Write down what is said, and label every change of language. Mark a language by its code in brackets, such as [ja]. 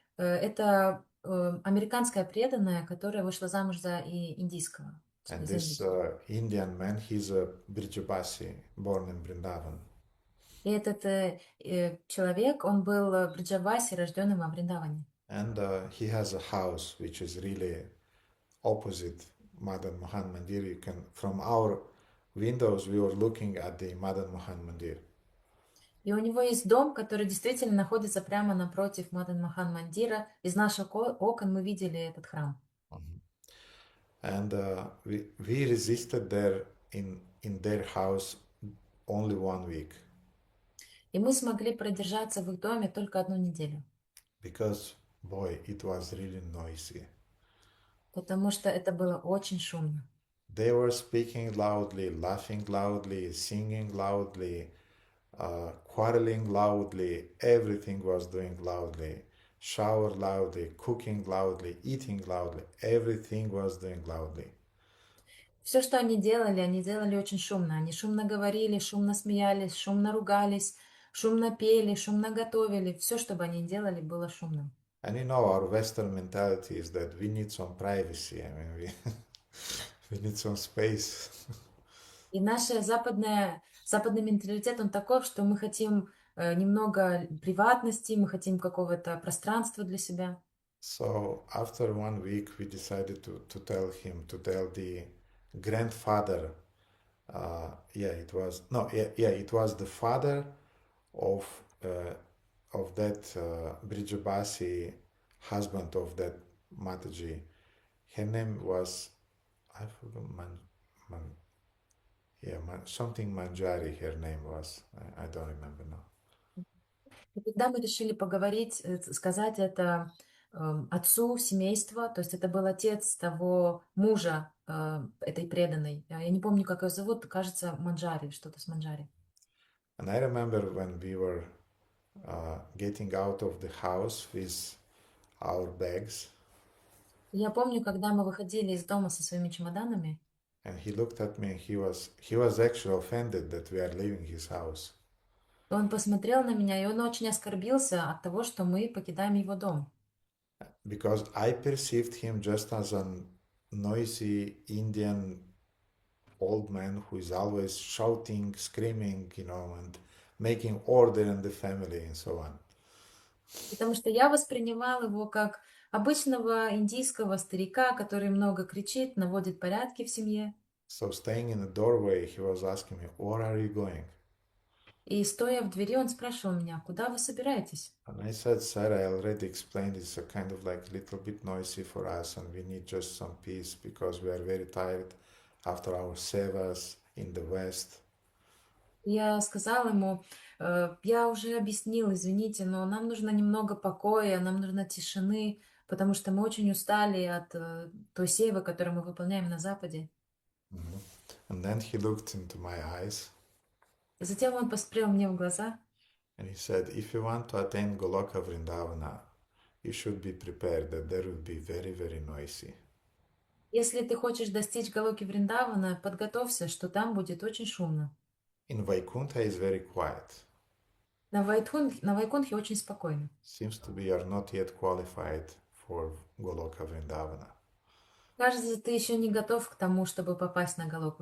[ru] Это американская преданная, которая вышла замуж за индийского. [en] And this Indian man, he's a Brijabasi, born in Vrindavan. [ru] И этот человек, он был в Бриджавасе, рожденный во Вриндаване. [en] And he has a house which is really opposite Madan Mohan Mandir. You can, from our windows, we were looking at the Madan Mohan Mandir. [ru] И у него есть дом, который действительно находится прямо напротив Мадан Мохан Мандира. Из наших окон мы видели этот храм. [en] And we resisted there in their house only 1 week. [ru] И мы смогли продержаться в их доме только 1 неделю, [en] because, boy, it was really noisy. [ru] потому что это было очень шумно. [en] They were speaking loudly, laughing loudly, singing loudly, quarreling loudly, everything was doing loudly. Shower loudly, cooking loudly, eating loudly, everything was doing loudly. [ru] Все, что они делали очень шумно. Они шумно говорили, шумно смеялись, шумно ругались, шумно пели, шумно готовили. Все, что бы они делали, было шумным. [en] And you know, our Western mentality is that we need some privacy. I mean, we need some space. [ru] И западный менталитет, он таков, что мы хотим немного приватности, мы хотим какого-то пространства для себя. [en] So after 1 week, we decided to tell him, to tell the grandfather. It was no, it was the father of uh, that Brijabasi, husband of that Mataji. Her name was, I forgot, something Manjari. Her name was. I don't remember now. [ru] И тогда мы решили поговорить, сказать это отцу семейства, то есть это был отец того мужа этой преданной. Я не помню, как ее зовут, кажется, Манджари, что-то с Манджари. [en] And I remember when we were getting out of the house with our bags, [ru] Я помню, когда мы выходили из дома со своими чемоданами, [en] and he looked at me and he was actually offended that we are leaving his house. [ru] он посмотрел на меня, и он очень оскорбился от того, что мы покидаем его дом. [en] Because I perceived him just as a noisy Indian old man who is always shouting, screaming, and making order in the family and so on. [ru] Потому что я воспринимал его как обычного индийского старика, который много кричит, наводит порядки в семье. [en] So staying in the doorway, he was asking me, "Where are you going?" [ru] И стоя в двери, он спрашивал меня, куда вы собираетесь? [en] And I said, "Sir, I already explained it's a kind of like little bit noisy for us, and we need just some peace because we are very tired after our sevas in the West." [ru] Я сказала ему, я уже объяснил, извините, но нам нужно немного покоя, нам нужно тишины, потому что мы очень устали от той севы, которую мы выполняем на Западе. [en] And then he looked into my eyes [ru] И затем он посмотрел мне в глаза [en] and he said, "If you want to attend Goloka Vrindavana, you should be prepared that there will be very, very noisy." [ru] Если ты хочешь достичь Галоки Вриндавана, подготовься, что там будет очень шумно. [en] In Vaikuntha is very quiet. [ru] На Вайкунтхе очень спокойно. [en] Seems to be you're not yet qualified for Goloka Vrindavana. [ru] Кажется, ты еще не готов к тому, чтобы попасть на Галоку